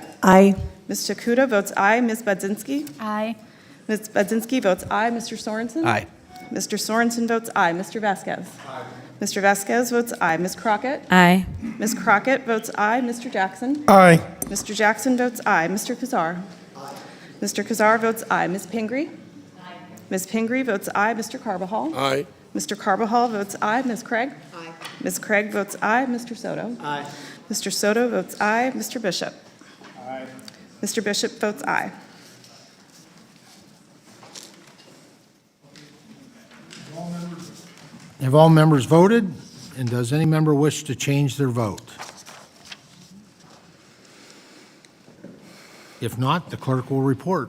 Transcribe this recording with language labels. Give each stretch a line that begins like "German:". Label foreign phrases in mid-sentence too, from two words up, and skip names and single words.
English: Aye. Ms. Takuda votes aye. Ms. Budzinski? Aye. Ms. Budzinski votes aye. Mr. Sorensen? Aye. Mr. Sorensen votes aye. Mr. Vasquez? Aye. Mr. Vasquez votes aye. Ms. Crockett? Aye. Ms. Crockett votes aye. Mr. Jackson? Aye. Mr. Jackson votes aye. Mr. Kazar? Mr. Kazar votes aye. Ms. Pingree? Ms. Pingree votes aye. Mr. Carbajal? Aye. Mr. Carbajal votes aye. Ms. Craig? Aye. Ms. Craig votes aye. Mr. Soto? Aye. Mr. Soto votes aye. Mr. Bishop? Aye. Mr. Bishop votes aye. Have all members voted? And does any member wish to change their vote? If not, the clerk will report.